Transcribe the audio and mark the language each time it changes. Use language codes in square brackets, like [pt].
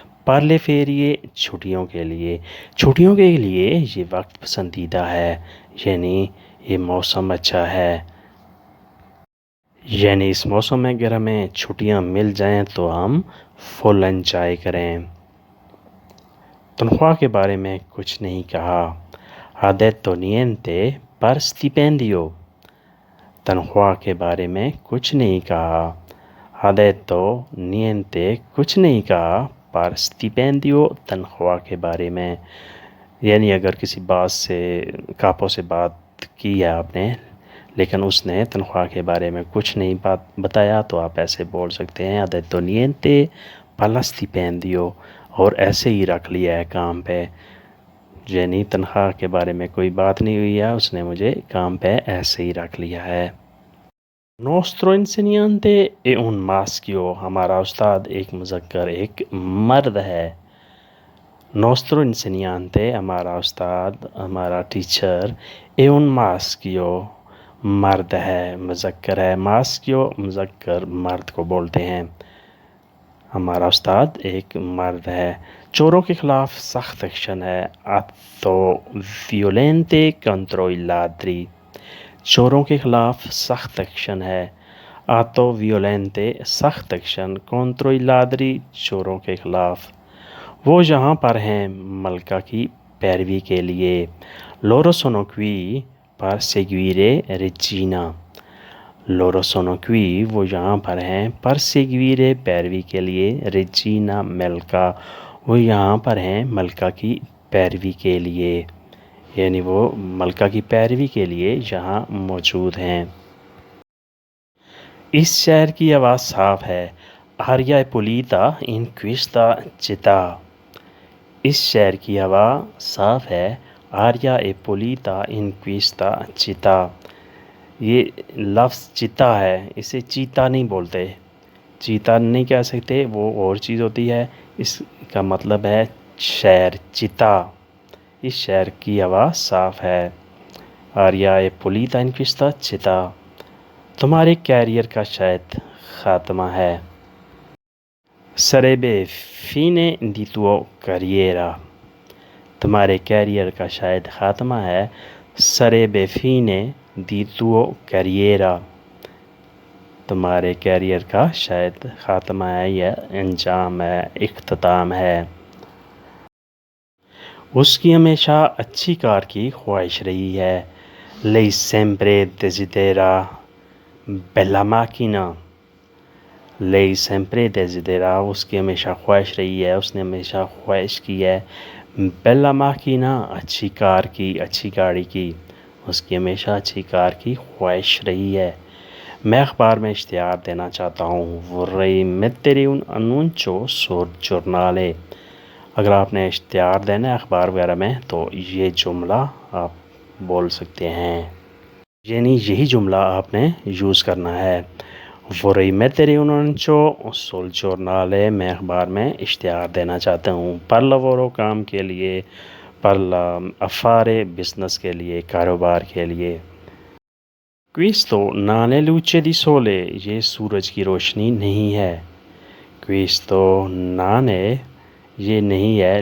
[hi] पर ले फेरिए, छुट्टियों के लिए, छुट्टियों के लिए ये वक्त पसंदीदा है, यानी ये मौसम अच्छा है। यानी इस मौसम में अगर हमें छुट्टियां मिल जाएं तो हम फुल एंजॉय करें। तनख्वाह के बारे में कुछ नहीं कहा। [it] Ha detto niente per stipendio। [hi] तनख्वाह के बारे में कुछ नहीं कहा। [it] Ha detto niente [hi] कुछ नहीं कहा पर stipendio तनख्वाह के बारे में। यानी अगर किसी बात से कापो से बात की है आपने लेकिन उसने तनख्वाह के बारे में कुछ नहीं बात बताया तो आप ऐसे बोल सकते हैं [it] ha detto niente per stipendio [hi] और ऐसे ही रख लिया है काम पे। यानी तनख्वाह के बारे में कोई बात नहीं हुई है, उसने मुझे काम पे ऐसे ही रख लिया है। [it] Nostro insegnante è un maschio। [hi] हमारा उस्ताद एक मुज़क्कर एक मर्द है। [it] Nostro insegnante [hi] हमारा उस्ताद हमारा टीचर [it] è un maschio [hi] मर्द है मुज़क्कर है। maschio मुज़क्कर मर्द को बोलते हैं। हमारा उस्ताद एक मर्द है। चोरों के ख़िलाफ़ सख्त एक्शन है। [it] atto violente contro i ladri। [hi] चोरों के ख़िलाफ़ सख्त एक्शन है। [it] atto violente [hi] सख्त एक्शन [it] contro i ladri [hi] चोरों के ख़िलाफ़। वो यहाँ पर हैं मलका की पैरवी के लिए। [it] loro sono qui per seguire Regina। loro sono qui [hi] वो यहाँ पर हैं पर seguire पैरवी के लिए Regina मलका वो यहाँ पर हैं मलका की पैरवी के लिए यानी वो मलका की पैरवी के लिए यहाँ मौजूद हैं। इस शहर की आवाज़ साफ है। [it] आर्या पुलीता इन क्विस्ता चिता। [hi] इस शहर की हवा साफ है। [it] आर्या ए पुलीता इन क्विस्ता चिता। [hi] ये लफ्ज़ चिता है, इसे चीता नहीं बोलते। चीता नहीं कह सकते, वो और चीज़ होती है। इसका मतलब है शहर चिता। इस शहर की हवा साफ है। [it] आर्या ए पुलीता इन क्विस्ता चिता। [hi] तुम्हारे कैरियर का शायद ख़ात्मा है। [it] sarebbe fine di tuo carriera। [hi] तुम्हारे कैरियर का शायद ख़ात्मा है। [it] sarebbe fine di tuo carriera। [hi] तुम्हारे कैरियर का शायद ख़ात्मा है या अंजाम है, इख्तिताम है। उसकी हमेशा अच्छी कार की ख्वाहिश रही है। [it] lei sempre desidera bella macchina। lei sempre desidera [hi] उसकी हमेशा ख्वाहिश रही है, उसने हमेशा ख्वाहिश की है। [it] बेला माकिना [hi] अच्छी कार की, अच्छी गाड़ी की। उसकी हमेशा अच्छी कार की ख्वाहिश रही है। मैं अखबार में इश्तिहार देना चाहता हूँ। [it] vorrei mettere un annuncio sul giornale। [hi] अगर आपने इश्तिहार देना है अखबार वगैरह में तो ये जुमला आप बोल सकते हैं, यानी यही जुमला आपने यूज़ करना है। [it] vorrei mettere un annuncio sul giornale। [hi] मैं अखबार में इश्तिहार देना चाहता हूँ। [it] per lavoro [hi] काम के लिए, [it] per affare [hi] बिज़नेस के लिए, कारोबार के लिए। [it] questo non è luce di sole [hi] ये सूरज की रोशनी नहीं है। [it] questo non è [hi] ये नहीं है।